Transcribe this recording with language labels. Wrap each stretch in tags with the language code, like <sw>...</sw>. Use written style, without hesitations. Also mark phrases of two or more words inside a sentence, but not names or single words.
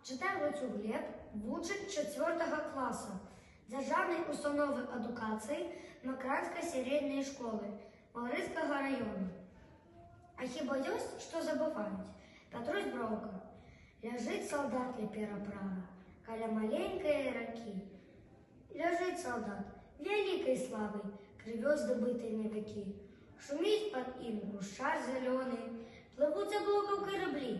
<uk>Читає Луцюк Глеб, вучень 4 класу Державної установи едукації Макранської середньої школи Малорицького району.</uk> <be>А хіба ёсць, што забываюць? Пятрусь Броўка. Ляжыць салдат ля пераправы, каля маленькай ракі. Ляжыць салдат, вялікай славай, крывёй здабытай на векі. Шуміць пад ім гушчар зялёны, плывуць аблокаў караблі.</be>